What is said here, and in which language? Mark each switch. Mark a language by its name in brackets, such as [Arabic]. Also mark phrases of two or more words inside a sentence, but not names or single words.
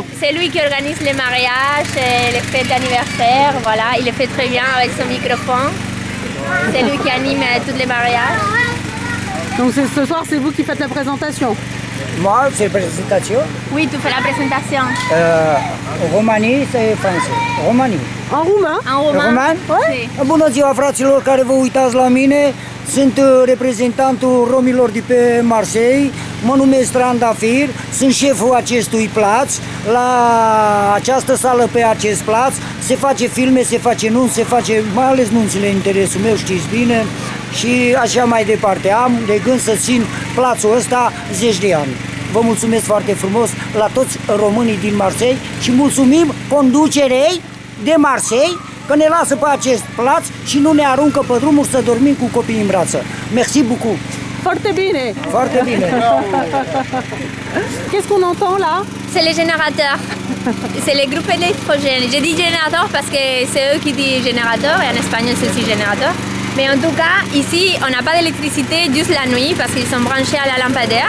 [French] C'est lui qui organise les mariages, les fêtes d'anniversaire, voilà, il le fait très bien avec son microphone. C'est lui qui anime tous les mariages. Donc ce soir c'est vous qui faites la présentation. Moi, c'est la présentation. Oui, tu fais la présentation. Românie, c'est français. Românie. En roumain. En roman? Roman? Oui. [Romanian] Bună ziua, fraților care vă uitați la mine. Sunt reprezentantul romilor de pe Marseille. Mă numesc Trandafir. Sunt șeful acestui plaț. La această sală, pe acest plaț, se face filme, se face nunți, se face mai ales nunțile în interesul meu, știți bine. Și așa mai departe. Am de gând să țin plațul ăsta 10 de ani. Vă mulțumesc foarte frumos la toți românii din Marseille și mulțumim conducerei de Marseille că ne lasă pe acest plaț și nu ne aruncă pe drumuri să dormim cu copiii în brață. [French] Merci beaucoup. [Romanian] Foarte bine. Foarte bine. [French] Qu'est-ce qu'on entend là? C'est les générateurs. C'est les groupes électrogènes. Je dis générateur parce que c'est eux qui disent générateur et en espagnol c'est aussi générateur. Mais en tout cas, ici, on n'a pas d'électricité juste la nuit parce qu'ils sont branchés à la lampadaire.